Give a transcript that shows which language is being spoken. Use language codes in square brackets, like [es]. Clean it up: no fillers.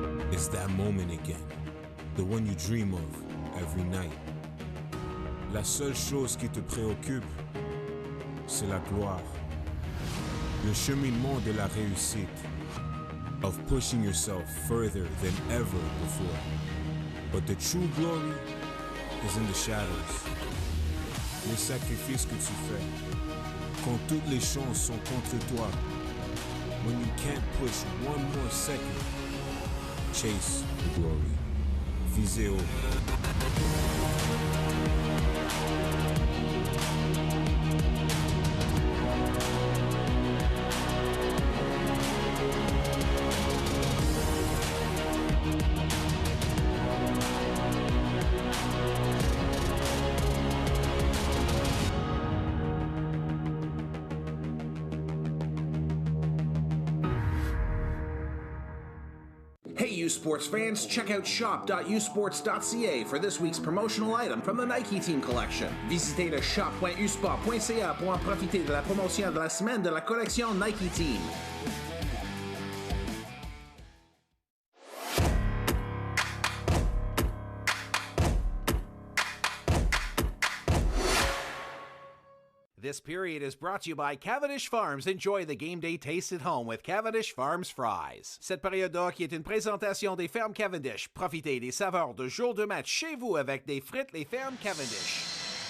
[en] It's that moment again, the one you dream of every night. [fr] La seule chose qui te préoccupe, c'est la gloire. Le cheminement de la réussite, [en] of pushing yourself further than ever before. But the true glory is in the shadows. [fr] Les sacrifices que tu fais, quand toutes les chances sont contre toi. [en] When you can't push one more second, chase the glory. [fr] Visez haut. [en] Hey, you sports fans, check out shop.usports.ca for this week's promotional item from the Nike Team Collection. [fr] Visitez le shop.usport.ca pour en profiter de la promotion de la semaine de la collection Nike Team. [en] This period is brought to you by Cavendish Farms. Enjoy the game day taste at home with Cavendish Farms fries. [fr] Cette période qui est une présentation des fermes Cavendish. Profitez des saveurs de jour de match chez vous avec des frites les fermes Cavendish.